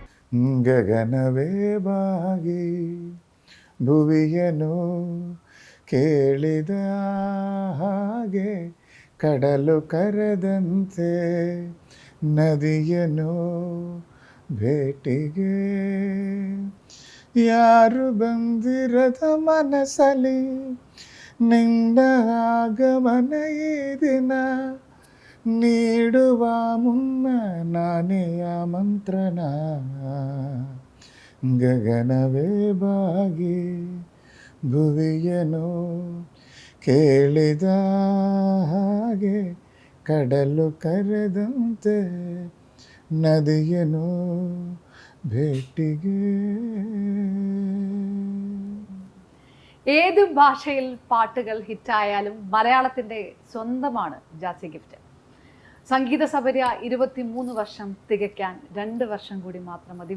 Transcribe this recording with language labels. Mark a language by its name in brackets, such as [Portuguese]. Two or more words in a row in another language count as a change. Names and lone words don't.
[Kannada] ಗಗನವೇ ಬಾಗಿ ಭುವಿಯನು ಕೇಳಿದ ಹಾಗೆ ಕಡಲು ಕರೆದಂತೆ ನದಿಯನು ಭೇಟಿಗೆ ಯಾರು ಬಂದಿರದ ಮನಸ್ಸಲ್ಲಿ ನಿನ್ನ ಆಗಮನ ಈ ದಿನ ನೀಡುವ ಮುನ್ನ ನಾನೇ ಆಮಂತ್ರಣ ಗಗನವೇ ಬಾಗಿ ಭುವಿಯನು ಕೇಳಿದ ಹಾಗೆ ಕಡಲು ಕರೆದಂತೆ ನದಿಯನು ಭೇಟಿಗೆ. [Malayalam] ഏത് ഭാഷയിൽ പാട്ടുകൾ ഹിറ്റായാലും മലയാളത്തിൻ്റെ സ്വന്തമാണ് ജാസി ഗിഫ്റ്റ്. സംഗീത സബരിയ 23 വർഷം തികയ്ക്കാൻ 2 വർഷം കൂടി മാത്രം മതി.